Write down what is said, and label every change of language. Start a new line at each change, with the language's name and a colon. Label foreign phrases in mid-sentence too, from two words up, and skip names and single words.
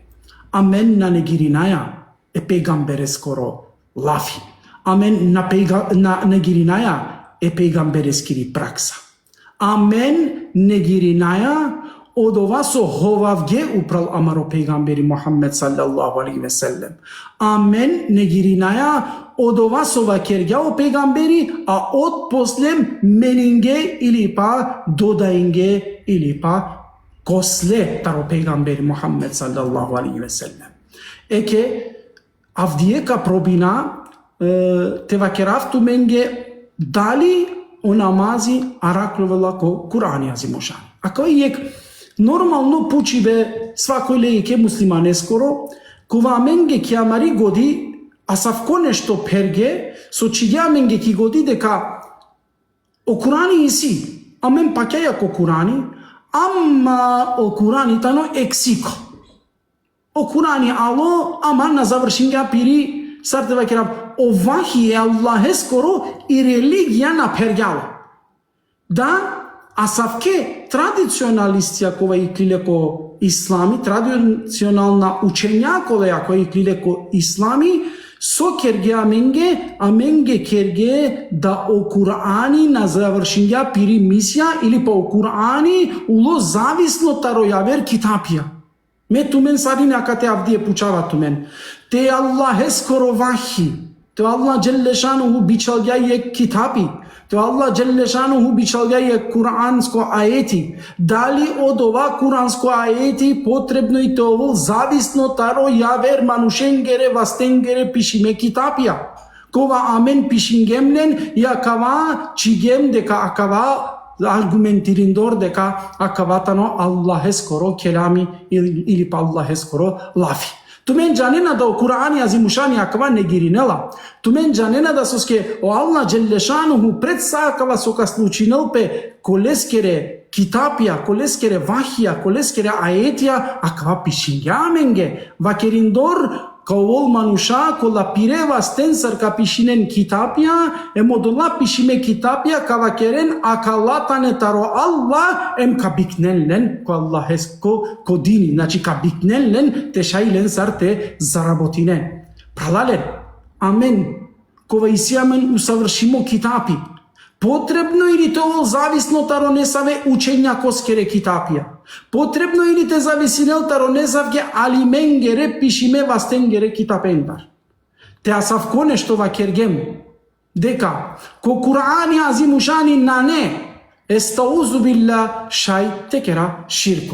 Romany: Amen na negirinaja e pejgambere skoro lafi. Amen na negirinaja e pejgambere skiri praksa. Amen negirinaja od ova so hovavge upral amaro pejgamberi Muhammed
Arabic: صلى الله عليه وسلم.
Romany: Amen negirinaja od ova so vakerga o pejgamberi a od poslem meninge ili pa dodainge ili pa kosle taro pejgamberi Muhammed
Arabic: صلى الله عليه وسلم.
Romany: Eke avdijeka probina te vakeravtu menge dali o namazi araklovela ko Kur'ani azimušan. Ako jek normalno pučive svakoj lejke muslimane skoro, kova menge ki amari godi, a savko nešto perge, so čigja menge ki godi deka o Kur'ani isi, amen pakja ko Kur'ani, amma o Kur'ani tano eksiko. O Kur'ani alo, aman na završinga piri Sarteva kerav, o vahije Allahe skoro i religija na perjalo. Da, a savke tradicionalistija kova iklile ko islami,
Serbian: tradicionalna učenja
Romany: kova iklile ko islami, so kerge amenge kerge da o Kur'ani na završinja piri misija ili pa o Kur'ani ulo zavisno tarojaver kitapija. Me tumen sarine akate avdije pučava tumen. Te Allahe skoro vahi. Te
Arabic: الله جل شأنه
Romany: bičalga je kitabi. Te
Arabic: الله جل شأنه
Romany: bičalga je kuransko ajeti. Da li od ova kuransko ajeti potrebno i te ovo zavisno taro javer manušengere vastengere pišime kitapija. Kova amen pišingemnen jakava čigem deka akava argumentirindor deka akavatano Allahe skoro kelami ili pa Allahe skoro lafi. Tumen janena da o Kur'ani azimušani akava negirinela. Tumen janena da soske o
Arabic: الله جل شأنه
Romany: predsakava soka slučinel pe koleskere kitapija, koleskere vahija, koleskere ajetija akava pišingamenge. Vakerindor kao vol manuša ko la pireva stensar ka pišinen kitapija modola pišime kitapija ka vakeren akalatane taro Allah ka biknellen ko Allah ko dini, znači ka biknellen te šajlen sar te zarabotinen. Pralalen, amen, кога исјамен усавршимо китапи. Потребно или тоа зависно таро не саве учења коскере китапија. Потребно или те зависинел таро не савге алименгере пишиме вастенгере китапендар. Те асавко нешто ва кергем. Дека, ко Кур'ани азимушани на не,
Arabic: أستعيذ بالله
Romany: шај текера ширко.